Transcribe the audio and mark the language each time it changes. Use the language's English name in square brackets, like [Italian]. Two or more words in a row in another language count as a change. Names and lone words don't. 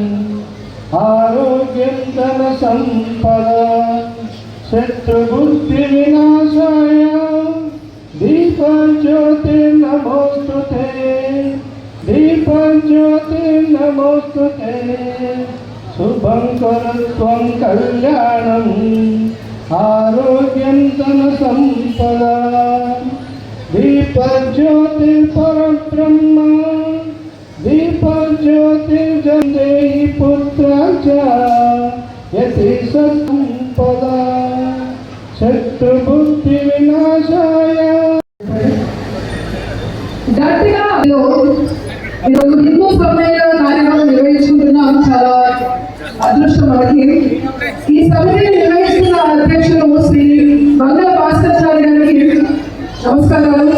[Sanskrit] ఆరోగ్యం ధన సంపద శత్రుబుద్ధి వినాశాయ దీపజ్యోతి నమోస్తుతే దీపజ్యోతి నమోస్తుతే శుభం కురుత్వం కళ్యాణం ఆరోగ్యం ధన సంపద दीपज्योति परब्रह्म दीपज्योतिर्जन्देहि पुत्राच यति संपदा शत्रुबुद्धि विनाशाय [Telugu] గట్టిగా ఈరోజు హిందూ సమ్మేళన కార్యక్రమం నిర్వహించుకుంటున్నాం. చాలా అదృష్టం మనకి. ఈ సభని నిర్వహిస్తున్న అధ్యక్షులు శ్రీ మంగళ భాస్కరాచార్య గారికి నమస్కారాలు.